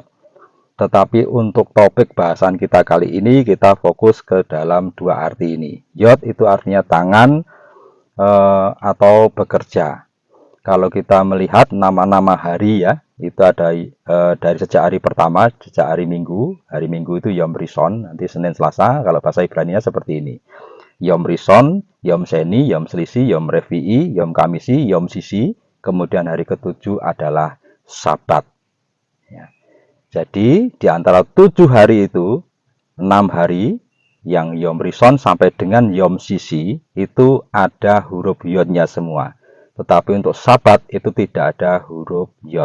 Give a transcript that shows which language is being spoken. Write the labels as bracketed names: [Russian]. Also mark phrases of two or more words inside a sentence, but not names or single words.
[Indonesian] Tetapi untuk topik bahasan kita kali ini kita fokus ke dalam 2 arti ini. Yod itu artinya tangan atau bekerja. Kalau kita melihat nama-nama hari ya, itu ada dari sejak hari pertama, sejak hari Minggu. Hari Minggu itu [Hebrew] יום ראשון, [Indonesian] nanti Senin Selasa. Kalau bahasa Ibrani seperti ini. [Hebrew] יום ראשון, יום שני, יום שלישי, יום רביעי, יום חמישי, יום שישי. [Indonesian] Kemudian hari ke-7 adalah Sabat. Ya. Jadi di antara 7 hari itu, 6 hari yang [Hebrew] יום ראשון [Indonesian] sampai dengan [Hebrew] יום שישי [Indonesian] itu ada huruf yodnya semua. Tetapi untuk Sabat itu tidak ada huruf yod.